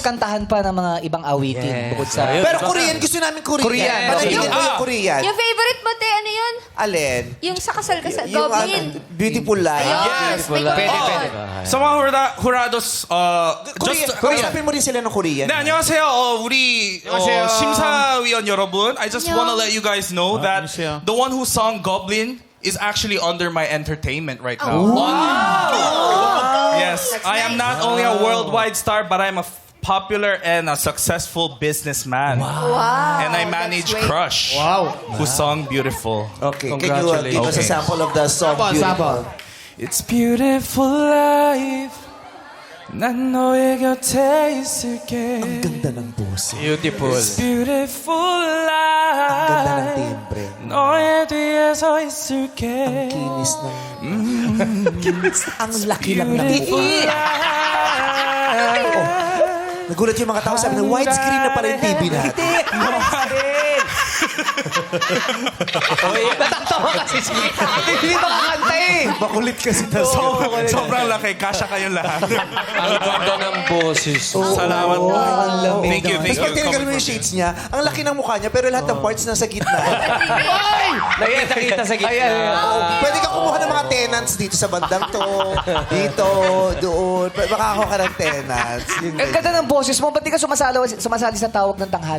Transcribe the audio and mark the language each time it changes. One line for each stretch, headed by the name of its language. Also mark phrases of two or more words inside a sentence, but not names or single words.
Filipino: kantahan pa ng mga ibang awitin bukod sa... Pero Korean, gusto namin Korean. Korean. Panagiging ko yung Korean. Yung favorite mo, te, ano yun? Alin? Yung sa kasal-kasal. Yung Goblin. Beautiful Life. Yes, may Pwede, goblin. pwede. Sa mga hurados, Korean. just... Kausapin mo rin sila ng Korean.
Korean: 네, 안녕하세요. 우리 심사위원 여러분.
English: I just want to let you guys know that the one who sung Goblin is actually under my entertainment right now. Yes, That's I am nice. not only a worldwide star, but I'm a popular and a successful businessman. Wow. And I manage that's great. Crush, who sung Beautiful. Okay, can you give us a sample of the song? Beautiful? It's beautiful life.
Korean: 난 너의 곁에 있을게.
Filipino: Ang ganda ng boses. Beautiful.
English: It's beautiful
Filipino: Ang ganda ng life. timbre.
Korean: 너의 뒤에
English: as oyster cake.
Filipino: Kinis na. Ang laki lang ng Nagulat yung mga tao, sabi na widescreen na pala yung TV natin. Natatawa kasi si Hindi makakanta eh. Makulit kasi na Sobrang laki. Kasya kayong lahat. Ang ganda ng boses. Salamat po.
English: Thank you, thank
Filipino: Tapos pag you. tinignan mo yung shades niya, ang laki ng mukha niya, pero lahat ng parts nasa gitna. Nakita sa gitna. Pwede ka kumuha ng mga tenants dito sa bandang to, dito, doon. Makakakuha ka ng tenants. Yun Ang ganda ng boses mo, ba't di ka sumasali sa tawag ng tanghala?